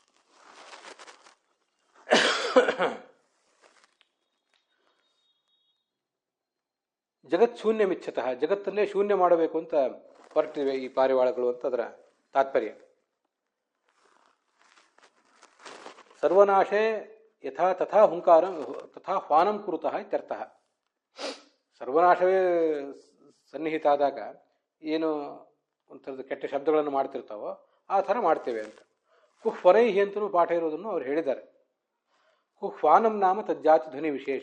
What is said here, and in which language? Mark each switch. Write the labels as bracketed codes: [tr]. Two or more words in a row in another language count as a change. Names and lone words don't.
[sa] ಜಗತ್ ಶೂನ್ಯ ಮಿಚ್ಛತಃ, [kn] ಜಗತ್ತನ್ನೇ ಶೂನ್ಯ ಮಾಡಬೇಕು ಅಂತ ಹೊರಟಿವೆ ಈ ಪಾರಿವಾಳಗಳು ಅಂತ ಅದರ ತಾತ್ಪರ್ಯ. [sa] ಸರ್ವನಾಶೇ ಯಥಾ ತಥಾ ಹುಂಕಾರ ತಥಾ ಹ್ವಾನಂ ಕುರುತಃ ಇತ್ಯರ್ಥಃ. [kn] ಸರ್ವನಾಶವೇ ಸನ್ನಿಹಿತ ಆದಾಗ ಏನು ಒಂಥರದ ಕೆಟ್ಟ ಶಬ್ದಗಳನ್ನು ಮಾಡ್ತಿರ್ತಾವೋ ಆ ಥರ ಮಾಡ್ತೇವೆ ಅಂತ. ಕುಹ್ವನೈಹಿ ಅಂತಲೂ ಪಾಠ ಇರೋದನ್ನು ಅವ್ರು ಹೇಳಿದ್ದಾರೆ. [sa] ಕುಹ್ವಾನಂ ನಾಮ ತಜ್ಜಾತಿ ಧ್ವನಿ ವಿಶೇಷ.